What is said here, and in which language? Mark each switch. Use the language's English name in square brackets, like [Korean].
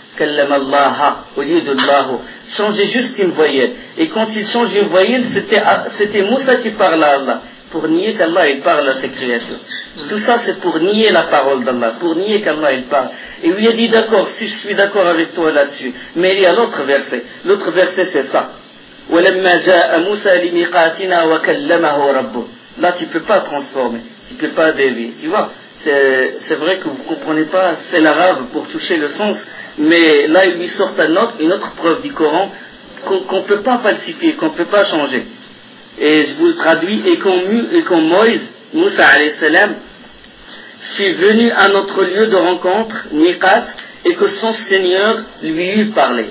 [French] Kallam Allaha au lieu de Allahu. Changez juste une voyelle. Et quand il change une voyelle, c'était Moussa qui parle à Allah. pour nier qu'Allah il parle à cette création. Tout ça c'est pour nier la parole d'Allah, pour nier qu'Allah il parle. Et lui a dit d'accord, si je suis d'accord avec toi là-dessus. Mais il y a l'autre verset. L'autre verset c'est ça. [Arabic] ولما جاء موسى لميقاتنا وكلمه ربه. [French] Là tu peux pas transformer, tu peux pas dévier. Tu vois, c'est vrai que vous comprenez pas, c'est l'arabe pour toucher le sens, mais là il lui sort une autre preuve du Coran qu'on peut pas falsifier, qu'on peut pas changer. Et je vous le traduis, et quand Moïse, Moussa alayhi salam, fut venu à notre lieu de rencontre, Miqat, et que son Seigneur lui eut parlé.